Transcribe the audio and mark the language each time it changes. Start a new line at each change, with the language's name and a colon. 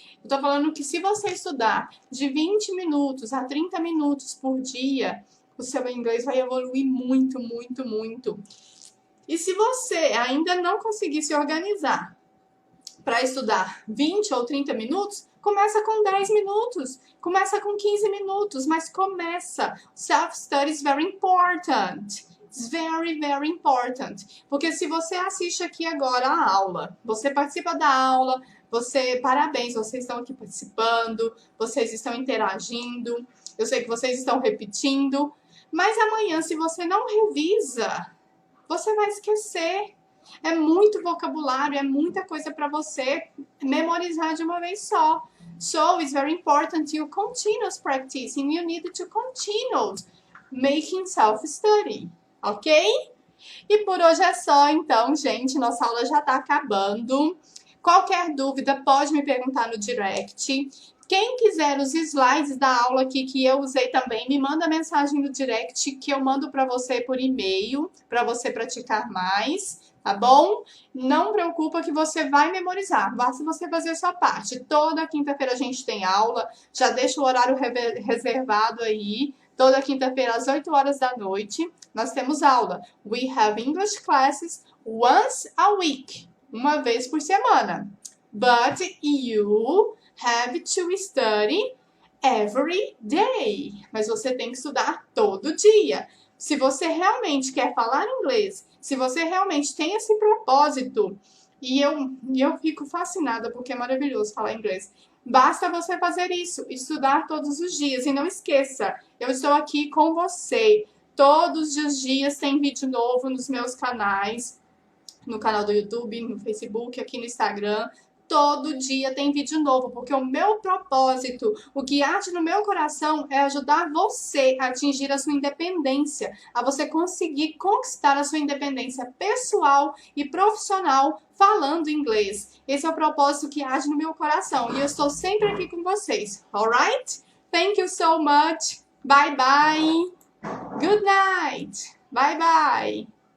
Portuguese: Eu tô falando que se você estudar de 20 minutos a 30 minutos por dia, o seu inglês vai evoluir muito, muito, muito. E se você ainda não conseguir se organizar para estudar 20 ou 30 minutos, começa com 10 minutos, começa com 15 minutos, mas começa.
English: Self-study is very important. It's very, very important.
Portuguese: Porque se você assiste aqui agora a aula, você participa da aula, parabéns, vocês estão aqui participando, vocês estão interagindo, eu sei que vocês estão repetindo, mas amanhã, se você não revisa, você vai esquecer. É muito vocabulário, é muita coisa para você memorizar de uma vez só.
English: So, it's very important you continuous practicing. You need to continue making self-study, ok?
Portuguese: E por hoje é só, então, gente. Nossa aula já tá acabando. Qualquer dúvida, pode me perguntar no direct. Quem quiser os slides da aula aqui que eu usei também, me manda mensagem no direct que eu mando para você por e-mail, para você praticar mais. Tá bom? Não preocupa que você vai memorizar. Basta você fazer a sua parte. Toda quinta-feira a gente tem aula. Já deixa o horário reservado aí. Toda quinta-feira às 8 horas da noite nós temos aula.
English: We have English classes once a week.
Portuguese: Uma vez por semana.
English: But you have to study every day.
Portuguese: Mas você tem que estudar todo dia. Se você realmente quer falar inglês, se você realmente tem esse propósito, e eu fico fascinada porque é maravilhoso falar inglês, basta você fazer isso, estudar todos os dias. E não esqueça, eu estou aqui com você. Todos os dias tem vídeo novo nos meus canais, no canal do YouTube, no Facebook, aqui no Instagram. Todo dia tem vídeo novo, porque o meu propósito, o que arde no meu coração é ajudar você a atingir a sua independência, a você conseguir conquistar a sua independência pessoal e profissional falando inglês. Esse é o propósito que arde no meu coração e eu estou sempre aqui com vocês, alright?
English: Thank you so much. Bye bye. Good night. Bye bye.